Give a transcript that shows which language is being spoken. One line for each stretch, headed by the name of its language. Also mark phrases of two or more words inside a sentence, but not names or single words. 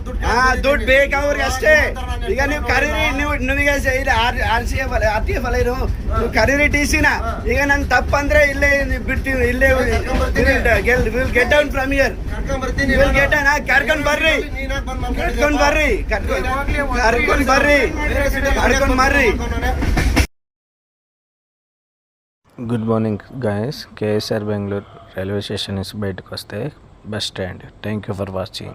Kannada: ದುಡ್ಡು ಬೇಕು ಅವ್ರಿಗೆ ಅಷ್ಟೇ. ಈಗ ನೀವು ಕರೀರಿ, ನೀವೀಗ RTF ಅಲ್ಲ ಇರು, ನೀವು ಕರೀರಿ ಟಿಸಿನ. ಈಗ ನನ್ ತಪ್ಪಂದ್ರೆ ಇಲ್ಲೇ ಬಿಡ್ತೀವಿ, ಇಲ್ಲೇ
English: get down from here,
Kannada: ಕರ್ಕೊಂಡ್ ಬರ್ರಿ, ಕರ್ಕೊಂಡ್ ಬರ್ರಿ, ಕರ್ಕೊಂಡ್ ಬರ್ರಿ, ಕರ್ಕೊಂಡ್ ಬರ್ರಿ.
English: good morning guys,
Telugu: కేఎస్ఆర్ బెంగళూరు రైల్వే స్టేషన్ నుంచి బయటకు వస్తే
English: bus stand. thank you for watching.